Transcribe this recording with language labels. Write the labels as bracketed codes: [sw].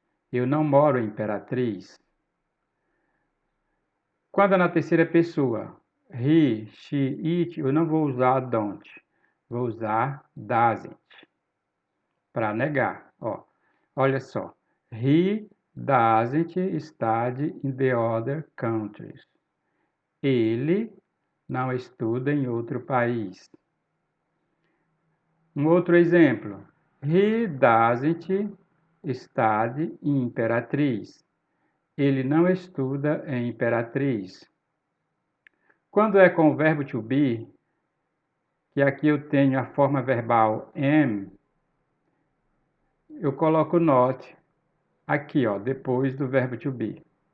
[pt] Eu não moro em Imperatriz. Quando é na terceira pessoa, he, she, it, eu não vou usar don't. Vou usar doesn't para negar. Olha só. [en] He doesn't study in the other countries. [pt] Ele não estuda em outro país. Um outro exemplo: [en] he doesn't study in Imperatriz. [pt] Ele não estuda em Imperatriz. Quando é com o verbo to be, que aqui eu tenho a forma verbal am, eu coloco not aqui, depois do verbo to be.